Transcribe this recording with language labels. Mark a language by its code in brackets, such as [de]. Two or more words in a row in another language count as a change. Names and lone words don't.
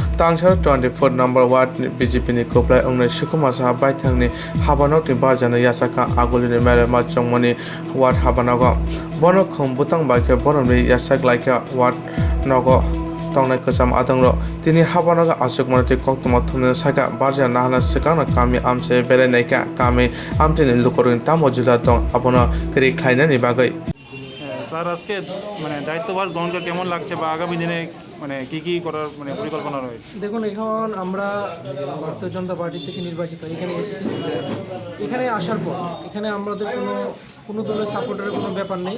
[trp] तांगसार 24 नंबर वार्ड बीजेपी नि कोप्लाय अंगने सुकुमा साहा बाइथांनि हाबानक नि बारजानो यासाका आगुलिनि मेरे माचंमनि वार्ड हाबानगो बनो खम बुतां बाइके बनमनि याsak लाइका वार्ड नगो तंनाय कसम आदंरो तिनि हाबानगो आसुक मनति कक्तमा थुमने साका बारजा नाहना सिकाना कामि आमसे बेलायनायका कामि आमतिनि लुकरनि तामो जुदा दं आबनो करि खायनानि बागै [bn] স্যার আজকে দায়িত্বভার গ্রহণ করে কেমন লাগছে বা আগামী দিনে কি করার পরিকল্পনা রয়েছে? দেখুন, এখন আমরা ভারতীয় জনতা পার্টি থেকে নির্বাচিত এখানে এসেছি। এখানে আসার পর এখানে আমাদের কোনো দলের সাপোর্টারের কোনো ব্যাপার নেই।